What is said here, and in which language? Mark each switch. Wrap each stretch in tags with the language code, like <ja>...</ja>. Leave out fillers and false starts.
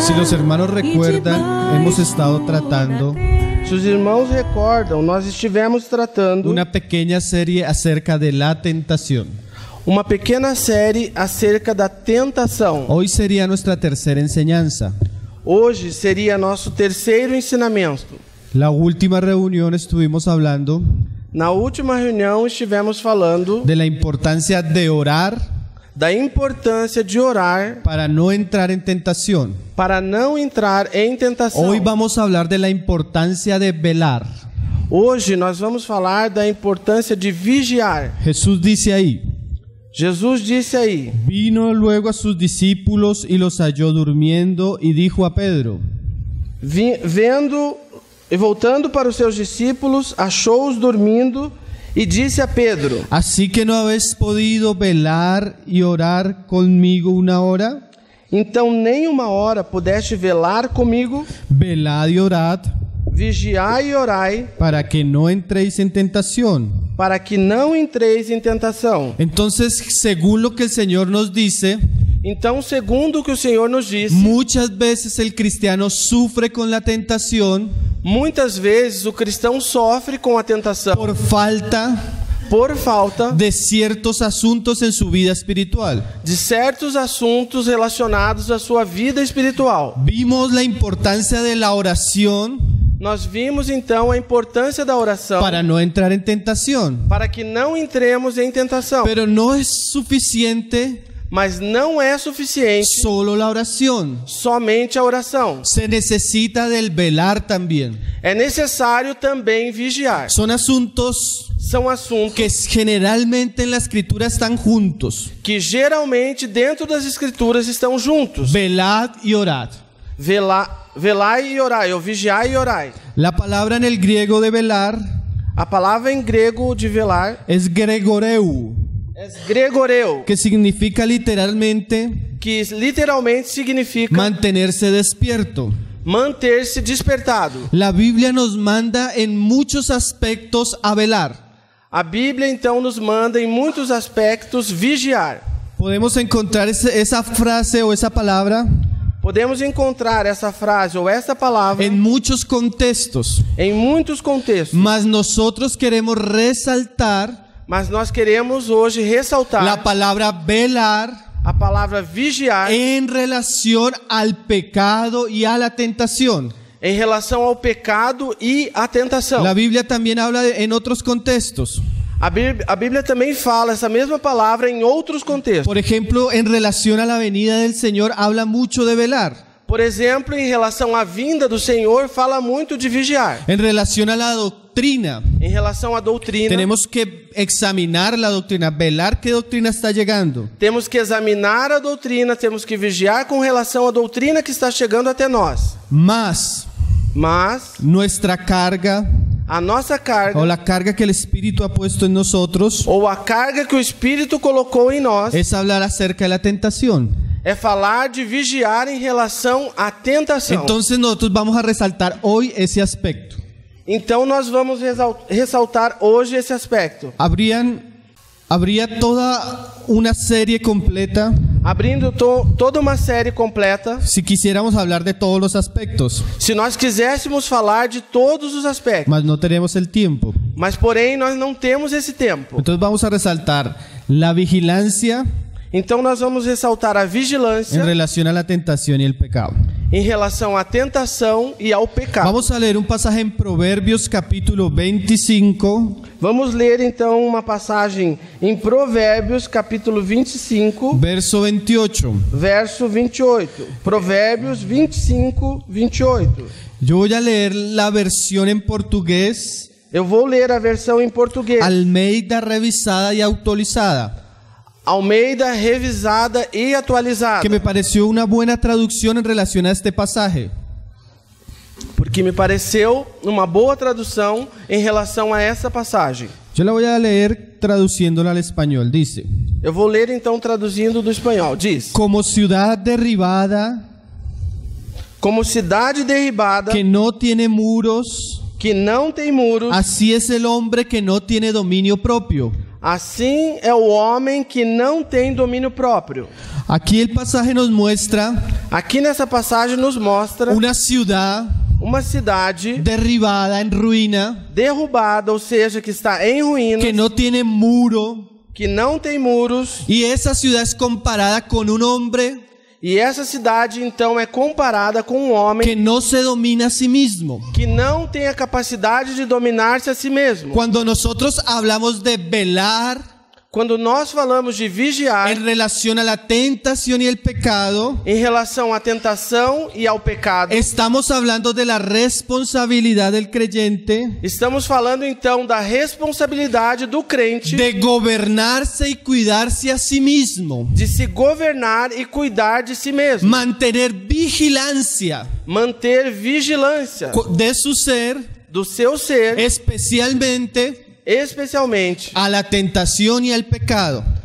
<es>Si los hermanos recuerdan, hemos estado tratando</es> <pt>Se os irmãos recordam, nós estivemos tratando</pt> <es>una pequeña serie acerca de la tentación.</es> <pt>uma pequena série acerca da tentação.</pt> <es>Hoy sería nuestra tercera enseñanza.</es> <pt>Hoje seria nosso terceiro ensinamento.</pt> <es>La última reunión estuvimos hablando</es> <pt>Na última reunião estivemos falando</pt> <es>de la importancia de orar</es> <pt>da importância de orar</pt> <es>para no entrar en tentación.</es> <pt>para não entrar em tentação.</pt> <es>Hoy vamos a hablar de la importancia de velar.</es> <pt>Hoje nós vamos falar da importância de vigiar.</pt> <es>Jesús dice ahí:</es> <pt>Jesus disse aí:</pt> <es>vino luego a sus discípulos y los halló durmiendo y dijo a Pedro:</es> <pt>vendo e voltando para os seus discípulos, achou-os dormindo e disse a Pedro:</pt> <es>¿así que no habéis podido velar y orar conmigo una hora?</es> <pt>então nem uma hora pudeste velar comigo?</pt> <es>Velad y orad</es> <pt>Vigiai e orai,</pt> <es>para que no entréis en tentación.</es> <pt>para que não entreis em tentação.</pt> <es>Entonces, según lo que el Señor nos dice,</es> <pt>Então, segundo o que o Senhor nos disse,</pt> <es>muchas veces el cristiano sufre con la tentación</es> <pt>muitas vezes o cristão sofre com a tentação</pt> <es>por falta</es> <pt>por falta</pt> <es>de ciertos asuntos en su vida espiritual.</es> <pt>de certos assuntos relacionados à sua vida espiritual.</pt> <es>Vimos la importancia de la oración</es> <pt>Nós vimos então a importância da oração</pt> <es>para no entrar en tentación,</es> <pt>para que não entremos em tentação.</pt> <es>pero no es suficiente</es> <pt>Mas não é suficiente</pt> <es>solo la oración.</es> <pt>somente a oração.</pt> <es>Se necesita del velar también.</es> <pt>É necessário também vigiar.</pt> <es>Son asuntos</es> <pt>São assuntos</pt> <es>que generalmente en la escritura están juntos.</es> <pt>que geralmente dentro das escrituras estão juntos.</pt> <es>Velad y orad.</es> <pt>Velai e orai, ou vigiai e orai.</pt> <es>La palabra en el griego de velar</es> <pt>A palavra em grego de velar</pt> <es>es gregoreu,</es> <pt>é gregoreu,</pt> <es>que significa literalmente</es> <pt>que literalmente significa</pt> <es>mantenerse despierto.</es> <pt>manter-se despertado.</pt> <es>La Biblia nos manda en muchos aspectos a velar.</es> <pt>A Bíblia então nos manda em muitos aspectos vigiar.</pt> <es>Podemos encontrar esa frase o esa palabra</es> <pt>Podemos encontrar essa frase ou essa palavra</pt> <es>en muchos contextos,</es> <pt>em muitos contextos,</pt> <es>mas nosotros queremos resaltar</es> <pt>mas nós queremos hoje ressaltar</pt> <es>la palabra velar</es> <pt>a palavra vigiar</pt> <es>en relación al pecado y a la tentación.</es> <pt>em relação ao pecado e à tentação.</pt> <es>La Biblia también habla en otros contextos.</es> <pt>A Bíblia também fala essa mesma palavra em outros contextos.</pt> <es>Por ejemplo, en relación a la venida del Señor habla mucho de velar.</es> <pt>Por exemplo, em relação à vinda do Senhor, fala muito de vigiar.</pt> <es>En relación a la doctrina,</es> <pt>Em relação à doutrina,</pt> <es>tenemos que examinar la doctrina, velar qué doctrina está llegando.</es> <pt>temos que examinar a doutrina, temos que vigiar com relação à doutrina que está chegando até nós.</pt> <es>Mas</es> <pt>Mas</pt> <es>nuestra carga</es> <pt>a nossa carga,</pt> <es>o la carga que el Espíritu ha puesto en nosotros</es> <pt>ou a carga que o Espírito colocou em nós,</pt> <es>es hablar acerca de la tentación.</es> <pt>é falar de vigiar em relação à tentação.</pt> <es>Entonces nosotros vamos a resaltar hoy ese aspecto.</es> <pt>Então nós vamos ressaltar hoje esse aspecto.</pt> <es>Habría toda una serie completa</es> <pt>Abrindo toda uma série completa,</pt> <es>si quisiéramos hablar de todos los aspectos,</es> <pt>se nós quiséssemos falar de todos os aspectos,</pt> <es>mas no tenemos el tiempo.</es> <pt>mas porém nós não temos esse tempo.</pt> <es>Entonces vamos a resaltar la vigilancia</es> <pt>Então nós vamos ressaltar a vigilância</pt> <es>en relación a la tentación y el pecado.</es> <pt>em relação à tentação e ao pecado.</pt> <es>Vamos a leer un pasaje en Proverbios capítulo 25,</es> <pt>Vamos ler então uma passagem em Provérbios, capítulo 25,</pt> <es>verso 28.</es> <pt>verso 28. Provérbios 25, 28.</pt> <es>Yo voy a leer la versión en portugués,</es> <pt>Eu vou ler a versão em português.</pt> <es>Almeida revisada y actualizada,</es> <pt>Almeida revisada e atualizada.</pt> <es>que me pareció una buena traducción en relación a este pasaje.</es> <pt>Porque me pareceu uma boa tradução em relação a essa passagem.</pt> <es>Yo la voy a leer traduciéndola al español. Dice:</es> <pt>Eu vou ler então traduzindo do espanhol. Diz:</pt> <es>como ciudad derribada</es> <pt>como cidade derribada</pt> <es>que no tiene muros,</es> <pt>que não tem muros,</pt> <es>así es el hombre que no tiene dominio propio.</es> <pt>assim é o homem que não tem domínio próprio.</pt> <es>Aquí el pasaje nos muestra</es> <pt>Aqui nessa passagem nos mostra</pt> <es>una ciudad</es> <pt>uma cidade</pt> <es>derribada, en ruina,</es> <pt>derrubada, ou seja, que está em ruínas,</pt> <es>que no tiene muro,</es> <pt>que não tem muros,</pt> <es>y esa ciudad es comparada con un hombre</es> <pt>e essa cidade então é comparada com um homem</pt> <es>que no se domina a sí mismo.</es> <pt>que não tem a capacidade de dominar-se a si mesmo.</pt> <es>Cuando nosotros hablamos de velar</es> <pt>Quando nós falamos de vigiar</pt> <es>en relación a la tentación y el pecado,</es> <pt>em relação à tentação e ao pecado,</pt> <es>estamos hablando de la responsabilidad del creyente</es> <pt>estamos falando então da responsabilidade do crente</pt> <es>de gobernarse y cuidarse a sí mismo,</es> <pt>de se governar e cuidar de si mesmo,</pt> <es>mantener vigilancia</es> <pt>manter vigilância</pt> <es>de su ser,</es> <pt>do seu ser,</pt> <es>especialmente</es> <pt>especialmente</pt> <es>a la tentación y al pecado.</es>